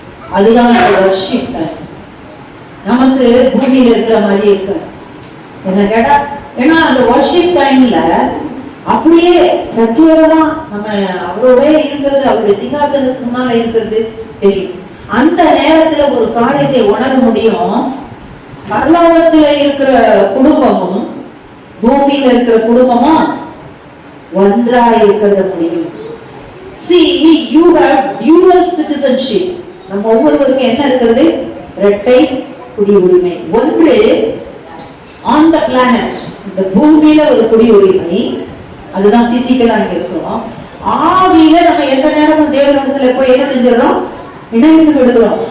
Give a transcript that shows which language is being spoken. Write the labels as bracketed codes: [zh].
[ta] அதுதான் வர்ஷிப். நமக்கு பூமியில இருக்கிற மாதிரி இருக்கு என்ன கேட்டா, ஏன்னா அந்த வர்ஷிப் டைம்ல அப்படியே பிரத்யேகமா நம்ம அவரோட இருக்கிறது, அவருடைய சிங்காசனத்துக்கு முன்னால இருக்கிறது தெரியும். அந்த நேரத்துல ஒரு காரியத்தை உணர முடியும். பரலோகத்துல இருக்கிற குடும்பமும் பூமியில இருக்கிற குடும்பமும் ஒன்றா இருக்கிறது முடியும். [en] See, you have dual citizenship. [ta] நம்ம ஒவ்வொருவருக்கும் என்ன இருக்கிறது? இரட்டை குடியுரிமை. ஒன்று [en] on the planet, [ta] இந்த பூமியில ஒரு குடியுரிமை, அதுதான் பிசிக்கலா இங்க இருக்கிறோம். ஆவியில நம்ம எந்த நேரமும் தேவனிடத்துல போய் என்ன செஞ்சிடறோம்? இணைந்து விடுகிறோம்.